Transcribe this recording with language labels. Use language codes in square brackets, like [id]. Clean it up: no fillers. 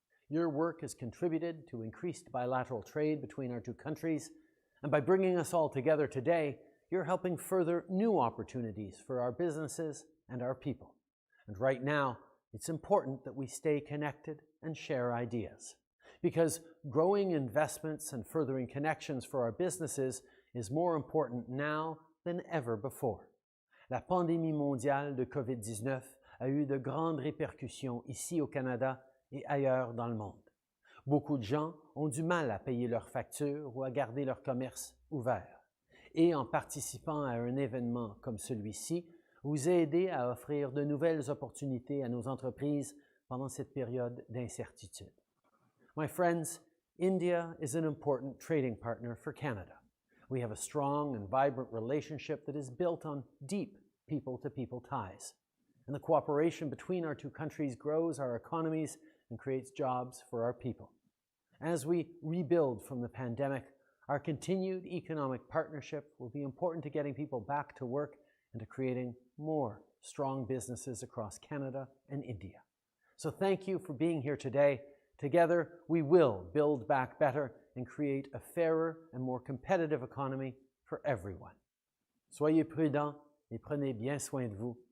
[en] Your work has contributed to increased bilateral trade between our two countries, and by bringing us all together today, you're helping further new opportunities for our businesses and our people. And right now, it's important that we stay connected and share ideas, because growing investments and furthering connections for our businesses is more important now than ever before. [fr] La pandémie mondiale de COVID-19 a eu de grandes répercussions ici au Canada et ailleurs dans le monde. Beaucoup de gens ont du mal à payer leurs factures ou à garder leur commerce ouvert. Et en participant à un événement comme celui-ci, vous aidez à offrir de nouvelles opportunités à nos entreprises pendant cette période d'incertitude. [en] My friends, India is an important trading partner for Canada. We have a strong and vibrant relationship that is built on deep people-to-people ties. And the cooperation between our two countries grows our economies and creates jobs for our people. As we rebuild from the pandemic, our continued economic partnership will be important to getting people back to work and to creating more strong businesses across Canada and India. So thank you for being here today. Together, we will build back better and create a fairer and more competitive economy for everyone. [fr] Soyez prudents et prenez bien soin de vous.